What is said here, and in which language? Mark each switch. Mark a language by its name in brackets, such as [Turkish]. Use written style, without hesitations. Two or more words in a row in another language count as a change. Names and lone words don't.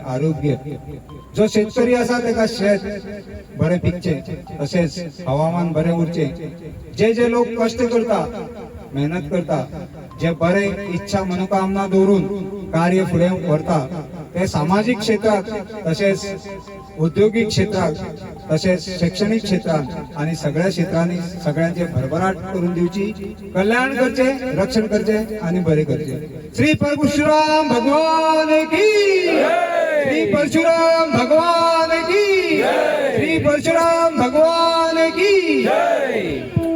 [Konkani] आरोग्य, जो शेतकरी आसा तेका शेत बरें पिकचे, तशेंच हवामान बरें उरचे, जे जे लोक कश्ट करता मेहनत करता, जे बरे इच्छा मनोकामना दवरून कार्य फुडें व्हरता ते सामाजीक क्षेत्रात तशेंच उद्योगीक क्षेत्रात तशेंच शैक्षणिक क्षेत्रात आणि सगळ्या क्षेत्रांनी सगळ्यांचे भरभराट करून दिवची, कल्याण करचे, रक्षण करचे आणि बरे करचे। [Hindi] श्री परशुराम भगवान की, श्री परशुराम भगवान की, श्री परशुराम भगवान की।